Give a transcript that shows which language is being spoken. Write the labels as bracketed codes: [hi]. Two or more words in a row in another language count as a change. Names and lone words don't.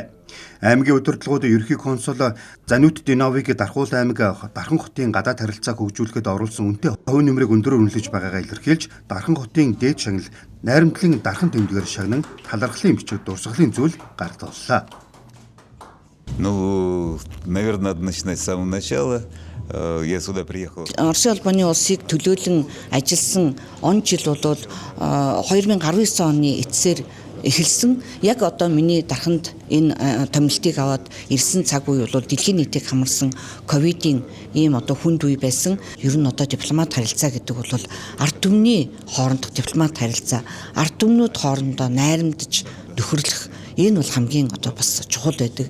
[mn] Аймгийн удирдлагууд ерөнхий консул Занют Диновыг Дархуул аймаг Дархан хотын гадаад харилцааг хөгжүүлэхэд оруулсан үнэтэй хувь нэмрийг өндөрөөр үнэлж байгаагаа илэрхийлж Дархан хотын дээд шагнал найрамдлын Дархан тэмдгээр шагнан талархлын бичиг дурсгалын зүйл гардууллаа. [ru] Ну, наверное, надо начинать с самого начала. Я сюда приехал. [mn] Оросын холбооны улсыг төлөөлөн ажилласан он жил бол 2019 оны эцсээр эхэлсэн. Яг одоо миний Дарханд энэ томилтыг аваад ирсэн цаг үе бол дэлхийн нийтийг хамарсан ковидын ийм одоо хүнд үе байсан. Ер нь одоо дипломат харилцаа гэдэг бол ард түмний хоорондох дипломат харилцаа, ард түмнүүд хоорондоо найрамдаж нөхөрлөх энэ бол хамгийн одоо бас чухал байдаг.